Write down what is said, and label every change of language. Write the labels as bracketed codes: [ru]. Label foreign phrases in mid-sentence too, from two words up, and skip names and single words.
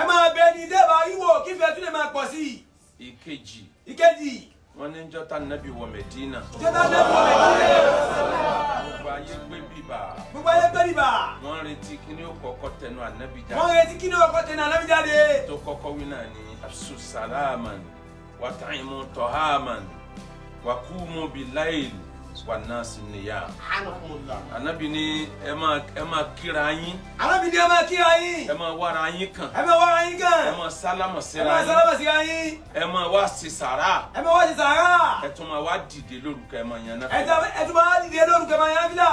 [yo] Ẹ máa bẹ ní tẹ́ ẹ bá rí wò kífẹ́ tún lè máa pọ̀ sí. Ìkejì. Ìkejì. Wọ́n ní jọ́tà Nábì wọ Mẹ̀dínà. Jọ́tà Nábì wọ Mẹ̀dínà. Gbogbo ayé gbé bíbà. Gbogbo ayé gbé bíbà. Wọ́n retí kí ni ó kọ́kọ́ tẹnu Ànábì jáde. Wọ́n retí kí ni ó kọ́kọ́ tẹnu Ànábì jáde. Tó kọ́kọ́ wí náà ni [ar] أفشوا السلام وأطعموا الطعام وقوموا بالليل والناس نيام. [yo] Ànábì ní ẹ máa kíra yín. Ànábì ní ẹ máa kíra yín. Ẹ máa wára yín kan. Ẹ máa wára yín kan. Ẹ máa sálámà síra yín. Ẹ máa sálámà síra yín. Ẹ máa wá sí sàrà. Ẹ máa wá sí sàrà. Ẹ tún máa wá dìde lórúkọ ẹ máa yan náà. Ẹ tún máa dìde lórúkọ ẹ máa yan náà.